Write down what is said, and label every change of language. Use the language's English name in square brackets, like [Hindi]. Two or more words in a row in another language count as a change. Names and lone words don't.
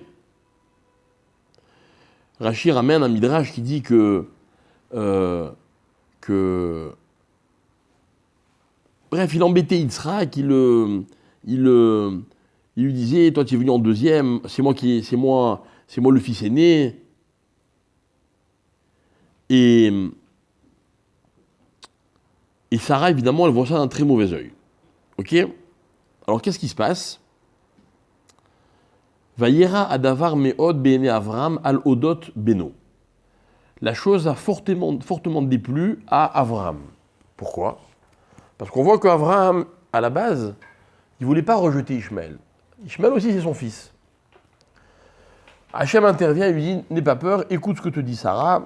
[French] Rashi ramène un midrash qui dit que bref, il embêtait Yitzhak, il lui disait, toi tu es venu en deuxième, c'est moi le fils aîné. Et Sarah, évidemment, elle voit ça d'un très mauvais œil. Ok? Alors qu'est-ce qui se passe? [Hebrew] וירע הדבר מאד בעיני אברהם על אודות בנו. [French] La chose a fortement déplu à Avraham. Pourquoi? Parce qu'on voit qu'Avraham, à la base, il ne voulait pas rejeter Ishmaël. Ishmaël aussi, c'est son fils. Hachem intervient et lui dit, n'aie pas peur, écoute ce que te dit Sarah.